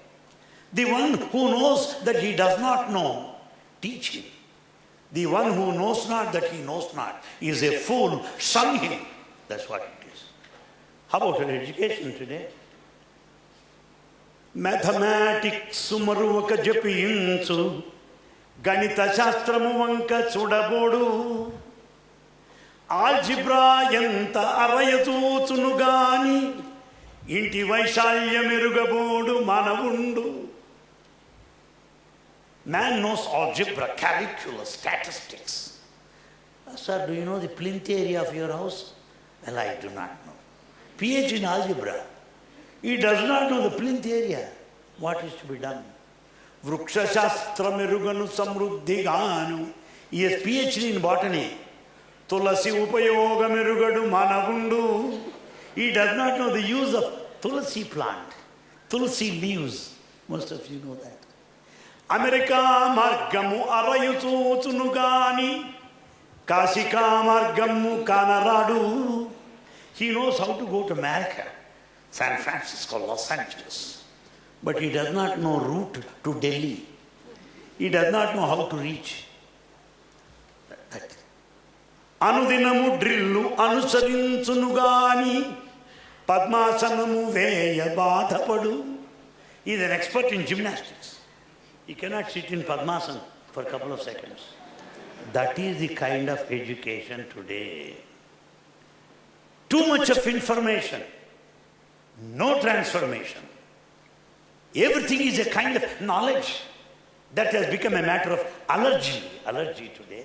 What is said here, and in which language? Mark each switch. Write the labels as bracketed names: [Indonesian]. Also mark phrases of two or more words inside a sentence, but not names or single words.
[English] The one who knows that he does not know teach him. The one who knows not that he knows not is a fool, shun him. That's what it is. How about our education today? [Telugu] Mathematics సుమరువక జపియించు, గణిత శాస్త్రము వంక చూడబోదు, algebra యంత అరయతూచును గాని, ఇంటి వైశాల్యం ఎరుగబోదు మానవుండు. [English] Man knows algebra, calculus, statistics. Sir, do you know the plinth area of your house? Well, I do not know. PhD in algebra. He does not know the plinth area. What is to be done? [Telugu] వృక్ష శాస్త్ర మెరుగను సమృద్ధిగను. [English] He has PhD in botany. [Telugu] తులసి ఉపయోగ మెరుగడు మానవుండు. [English] He does not know the use of tulasi plant. Tulasi leaves. Most of you know that. [Telugu] America మార్గము అరయుటు గాని, Kashika మార్గము కనరాదు. [English] He knows how to go to America, San Francisco, Los Angeles. But he does not know route to Delhi. He does not know how to reach. [Telugu] అనుదినము డ్రిల్లు అనుసరించును గాని, పద్మాసనము వేయ బతపడు. [English] He is an expert in gymnastics. He cannot sit in Padmasana for a couple of seconds. That is the kind of education today. Too much of information, no transformation. Everything is a kind of knowledge that has become a matter of allergy today.